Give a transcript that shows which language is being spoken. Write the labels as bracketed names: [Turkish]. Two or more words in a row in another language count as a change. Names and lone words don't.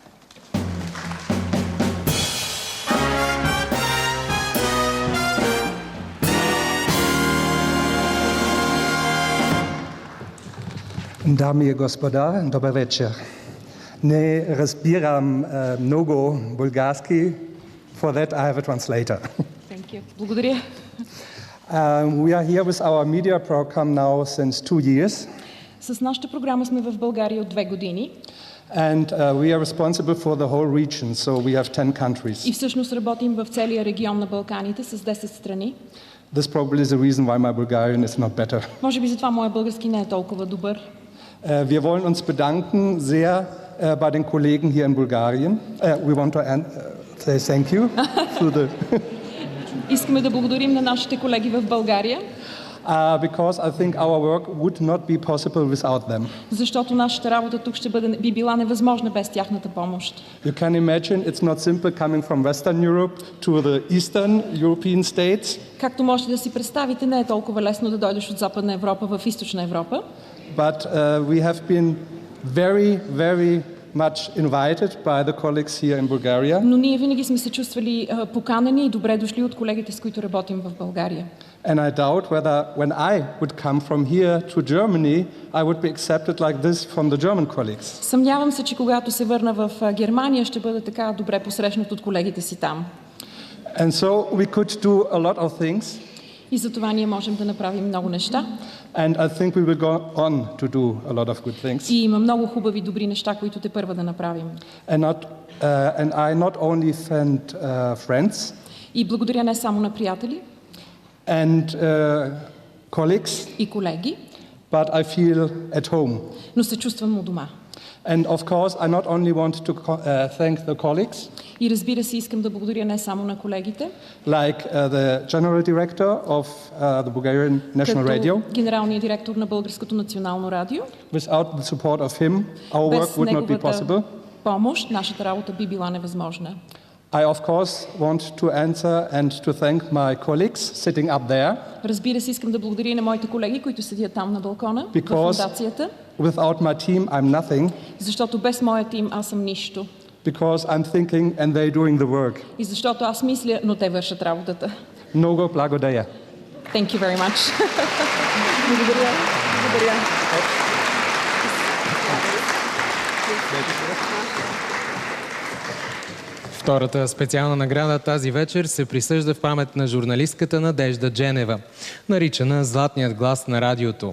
[Bulgarian] Дами и господа, добър вечер. Не разбирам много български. [English] For that, I have a translator. Thank you. Благодаря. We are here with our media program now since 2 years. [Bulgarian] С нашата програма сме в България от 2 години. [English] And we are responsible for the whole region, so we have 10 countries. [Bulgarian] И всъщност работим в целия регион на Балканите с 10 страни. [English] This probably is the reason why my Bulgarian is not better. [Bulgarian] Може би затова моя български не е толкова добър. [German] Wir wollen uns bedanken sehr bei den Kollegen hier in Bulgarien. [English] We want to say thank you to the [Bulgarian] Искаме да благодарим на нашите колеги в България. [English] Because I think our work would not be possible without them. [Bulgarian] Защото нашата работа тук би била невъзможна без тяхната помощ. [English] You can imagine it's not simple coming from Western Europe to the Eastern European states. [Bulgarian] Както можете да си представите, не е толкова лесно да дойдеш от Западна Европа в Източна Европа. [English] But we have been very much invited by the colleagues here in Bulgaria. [Bulgarian] Но ние винаги сме се чувствали поканени и добре дошли от колегите, с които работим в България. [English] And I doubt whether when I would come from here to Germany, I would be accepted like this from the German colleagues. [Bulgarian] Съмнявам се, че когато се върна в Германия, ще бъда така добре посрещнат от колегите си там. [English] And so we could do a lot of things. [Bulgarian] И за това ние можем да направим много неща. [English] And I think we will go on to do a lot of good things. [Bulgarian] И има много хубави, добри неща, които тепърва да направим. [English] And I not only thank friends. [Bulgarian] И благодаря не само на приятели. [English] And colleagues. [Bulgarian] И колеги. [English] But I feel at home. [Bulgarian] Но се чувствам у дома. [English] And of course, I not only want to thank the colleagues. [Bulgarian] И разбира се, искам да благодаря не само на колегите. [English] Like the general director of the Bulgarian National Radio. [Bulgarian] Генералният директор на Българското национално радио. [English] Without the support of him, our work would not be possible. [Bulgarian] Помощ, нашата работа би била невъзможна. [English] I of course want to answer and to thank my colleagues sitting up there. [Bulgarian] Разбира се, искам да благодаря и на моите колеги, които седят там на балкона в фондацията. [English] Without my team, I'm nothing. [Bulgarian] Защото без моя тим аз съм нищо. [English] Because I'm thinking and they're doing the work. [Bulgarian] И защото аз мисля, но те вършат работата. Много благодаря. [English] Thank you very much. [Bulgarian] Благодаря. Благодаря. Втората специална награда тази вечер се присъжда в памет на журналистката Надежда Дженева, наричана Златният глас на радиото.